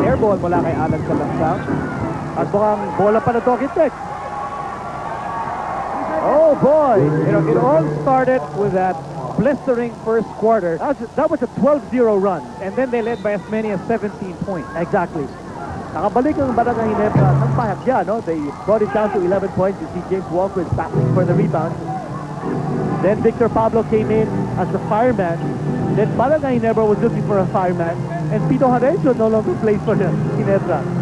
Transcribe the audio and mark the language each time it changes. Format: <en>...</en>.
<tl>Airball mula kay Alan Salangsang. At mukhang bola pa na Talk and Text.</tl> <en>Oh boy! You know, it all started with that blistering first quarter, That was a 12-0 run. and then they led by as many as 17 points. Exactly.</en> <tl>Nakabalik ang Barangay Ginebra ng pahagya, no?</tl> <en>They brought it down to 11 points. You see James Walker is battling for the rebound. Then Victor Pablo came in as the fireman. Then Barangay Ginebra was looking for a fireman. And Pito Harencio no longer plays for the Ginebra.</en>